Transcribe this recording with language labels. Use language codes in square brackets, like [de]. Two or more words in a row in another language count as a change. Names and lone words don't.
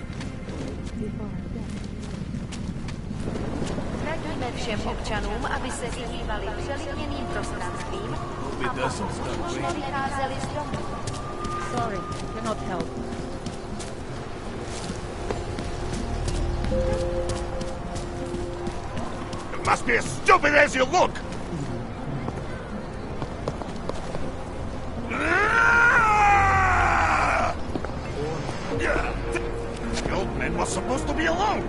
[cs] Radíme všem občanům, aby se vyhýbali přelidněným prostranstvím a pokud nevycházeli z domu. [en] Sorry, cannot help. You must be as stupid as you look! The old man was supposed to be alone.